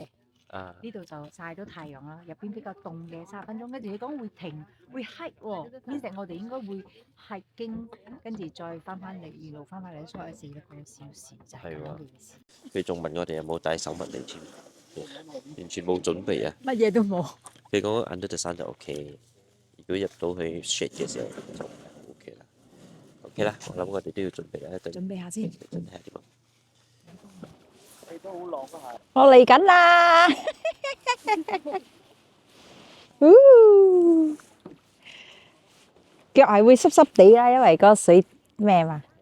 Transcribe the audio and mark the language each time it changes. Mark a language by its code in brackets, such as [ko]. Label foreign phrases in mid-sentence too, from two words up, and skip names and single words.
[yue] 呢度就曬到太陽啦，入邊比較凍嘅30分鐘，跟住佢講會停，會 hike 喎。呢隻我哋應該會 hiking，跟住再翻嚟，沿路翻嚟，所以4個小時就係咁嘅意思。佢仲問我哋有冇帶手物嚟添，完全冇準備啊！乜嘢都冇。佢講 [en] under the sun [yue] 就 OK， 如果入到去 shade 嘅時候就 OK 啦。OK 啦，我諗我哋都要準備一陣。準備下先。準備下點啊？我嚟緊啦！腳係會濕濕地啦，因為個水咩嘛。